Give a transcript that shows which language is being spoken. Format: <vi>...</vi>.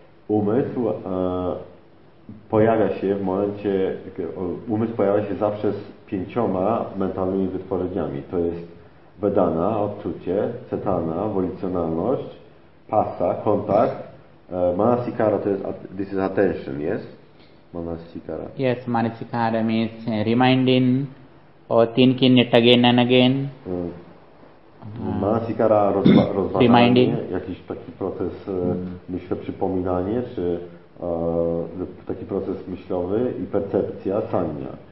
<pl>Umysł pojawia się w momencie, umysł pojawia się zawsze z pięcioma mentalnymi wytworzeniami. To jest vedana, odczucie, cetana, wolicjonalność, pasa, kontakt, manasikara, to jest</pl> <en>this is attention, yes?</en> <pl>Manasikara.</pl> <en>Yes, manasikara means reminding or thinking it again and again.</en> <pl>Manasikara rozważanie, jakiś taki proces myślę, przypominanie, czy taki proces myślowy i percepcja, sanya.</pl>